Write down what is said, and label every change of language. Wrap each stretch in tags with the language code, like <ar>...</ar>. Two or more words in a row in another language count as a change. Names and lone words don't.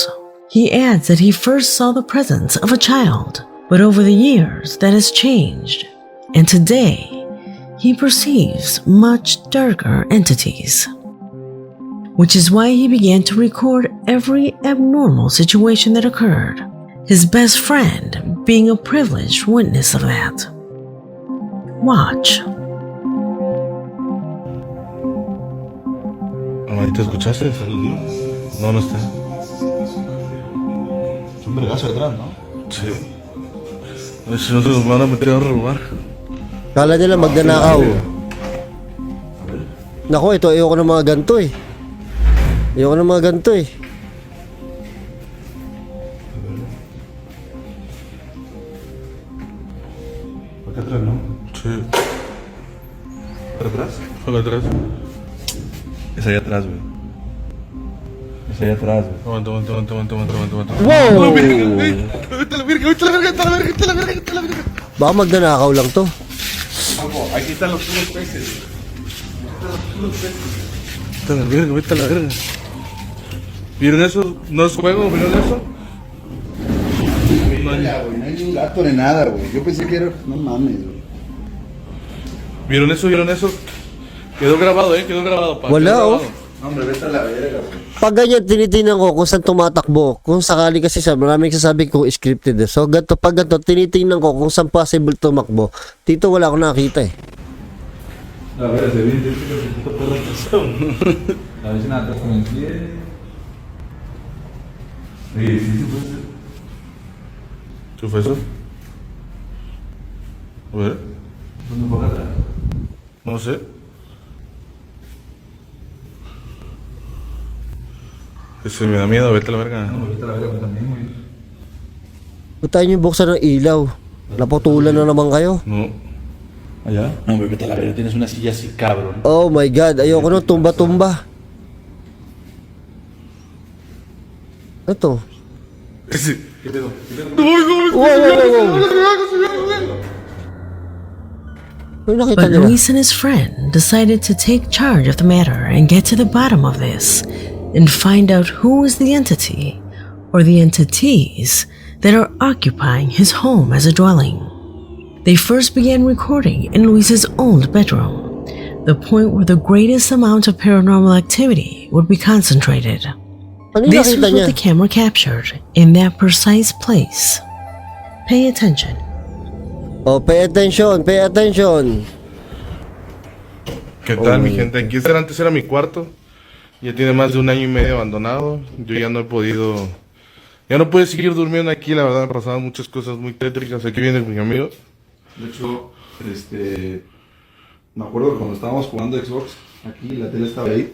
<en>He adds that he first saw the presence of a child, but over the years that has changed, and today he perceives much darker entities, which is why he began to record every abnormal situation that occurred, his best friend being a privileged witness of that. Watch.</en> <es>¿Te escuchaste? No, no está. Es un vergazo detrás, ¿no? Sí. Si no se nos van a meter a robar.</es> <tl>Kala nila magnanakaw. Nako, ito ayoko ng mga ganito eh. Ayoko ng mga ganito eh.</tl> <es>Acá atrás, ¿no? Sí. ¿Para atrás? Acá atrás. Es allá atrás, güey. Es allá atrás, güey. Aguanta. Wow! Vete a la verga, vete a la verga, vete a la verga, vete a la verga, vete a la verga.</es> <tl>Baka magnanakaw lang to.</tl> <es>Aquí están los puros peces. Vete a la verga, vete a la verga. ¿Vieron eso? ¿No es juego? ¿Vieron eso? No hay ni un gato ni nada, güey. Yo pensé que era. No mames, güey. ¿Vieron eso? ¿Vieron eso? Quedó grabado, quedó grabado. Pa.</es> <tl>Wala,</tl> <es>Quedó oh. grabado. No, hombre, vete a la verga, güey.</es> <tl>Pag ganyan, tinitingnan ko kung saan tumatakbo. Kung sakali kasi maraming sasabi ko scripted eh. So, pag ganito, tinitingnan ko kung saan possible tumakbo. Dito wala akong nakita eh.</tl> <es>A ver, se viene que necesito por la razón. A ver si nada te entiende. Sí, puede ser. ¿Qué fue eso? A ver. ¿Dónde por acá? No sé. Ese me da miedo, vete a la verga. No, ahorita la verga también, güey.</es> <tl>Ba't tayo yung buksan ng ilaw? Naputulan na naman kayo.</tl> <es>No. ¿Allá? No, hombre, vete a la verga. Tienes una silla así, cabrón.</es> <en>Oh my God,</en> <tl>ayoko nung tumba-tumba. Ito.</tl> <es>Ese. ¿Qué pedo?</es> <tl>Wow. May nakita</tl> <en>But</en> <tl>nila.</tl> <en>Luis and his friend decided to take charge of the matter and get to the bottom of this and find out who is the entity or the entities that are occupying his home as a dwelling. They first began recording in Luis's old bedroom, the point where the greatest amount of paranormal activity would be concentrated.</en> <tl>Ano yung</tl> <en>This</en> <tl>nakita</tl> <en>was</en> <tl>niya?</tl> <en>what the camera captured in that precise place. Pay attention. Oh, pay attention, pay attention.</en> <es>¿Qué tal, mi gente? Aquí antes era mi cuarto. Ya tiene más de 1 año y medio abandonado. Yo ya no he podido... Ya no pude seguir durmiendo aquí, la verdad. Me pasaban muchas cosas muy tétricas. Aquí viene mi amigo. De hecho, me acuerdo que cuando estábamos jugando Xbox, aquí la tele estaba ahí.</es>